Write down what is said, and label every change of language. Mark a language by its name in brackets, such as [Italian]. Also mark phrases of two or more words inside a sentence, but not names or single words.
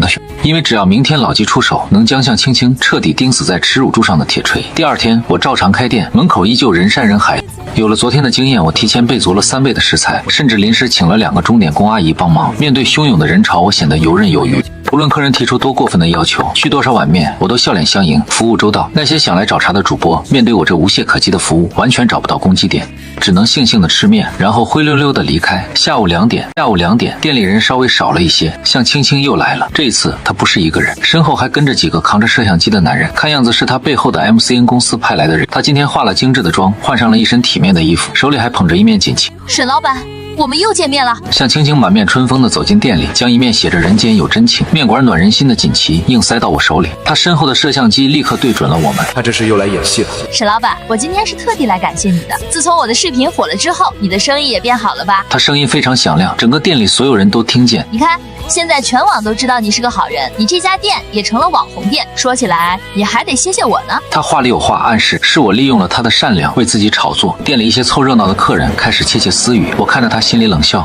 [Chinese] 因為只要明天老紀出手，能將向青青徹底釘死在恥辱柱上的鐵錘。第二天，我照常開店，門口依舊人山人海。有了昨天的經驗，我提前備足了3倍的食材，甚至臨時請了2個鐘點工阿姨幫忙。面對洶湧的人潮，我顯得游刃有餘。無論客人提出多過分的要求，續多少碗面，我都笑臉相迎，服務周到。那些想來找茬的主播，面對我這無懈可擊的服務，完全找不到攻擊點，只能悻悻地吃面，然後灰溜溜地離開。下午2點，店裡人稍微少了一些，向青青又來了。這一次他不是一個人，身後還跟着幾個扛着攝像機的男人，看樣子是他背後的 MCN 公司派來的人。他今天化了精緻的妝，換上了一身體面的衣服，手裡還捧着一面錦旗。沈老板，我們又見面了。向青青滿面春風地走進店裡，將一面寫着人间有真情，面管暖人心的锦旗硬塞到我手裡。他身後的攝像機立刻對準了我們。他这是又來演戲了。沈老板，我今天是特地來感謝你的。自從我的視頻火了之後，你的生意也變好了吧？他聲音非常響亮，整個店裡所有人都聽見。你看，現在全網都知道你是個好人，你這家店也成了網紅店。說起來，你還得謝謝我呢。他話裡有話，暗示是我利用了他的善良為自己炒作。店裡一些湊熱鬧的客人開始竊竊私語，我看着他心裡冷笑。